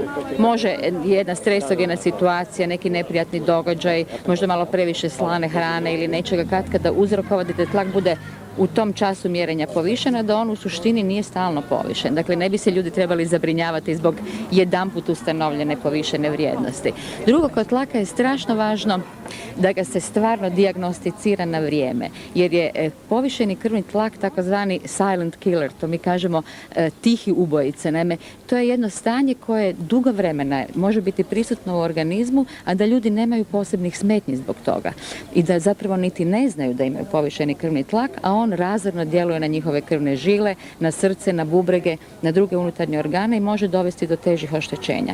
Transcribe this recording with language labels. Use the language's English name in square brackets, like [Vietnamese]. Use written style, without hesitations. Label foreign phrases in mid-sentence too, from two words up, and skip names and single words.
[Croatian] Može jedna stresogena situacija, neki neprijatni događaj, možda malo previše slane hrane ili nečega kada uzrokovati da tlak bude u tom času mjerenja povišena, da on u suštini nije stalno povišen. Dakle, ne bi se ljudi trebali zabrinjavati zbog jedanput ustanovljene povišene vrijednosti. Drugo, kod tlaka je strašno važno da ga se stvarno dijagnosticira na vrijeme, jer je povišeni krvni tlak takozvani [English] silent killer, [Croatian] to mi kažemo tihi ubojice. Naime, to je jedno stanje koje dugo vremena može biti prisutno u organizmu, a da ljudi nemaju posebnih smetnji zbog toga i da zapravo niti ne znaju da imaju povišeni krvni tlak, a on razorno djeluje na njihove krvne žile, na srce, na bubrege, na druge unutarnje organe i može dovesti do težih oštećenja.